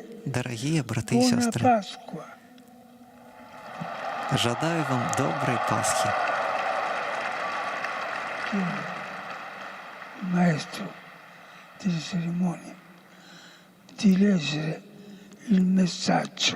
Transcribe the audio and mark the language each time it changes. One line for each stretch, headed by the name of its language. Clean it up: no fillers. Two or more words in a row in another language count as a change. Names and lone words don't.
Belarusian: Дарагія браты і
Italian: buona
Belarusian: сёстры,
Italian: Pasqua.
Belarusian: жадаю вам добрай Пасхі.
Italian: Il maestro delle cerimonie di leggere il messaggio.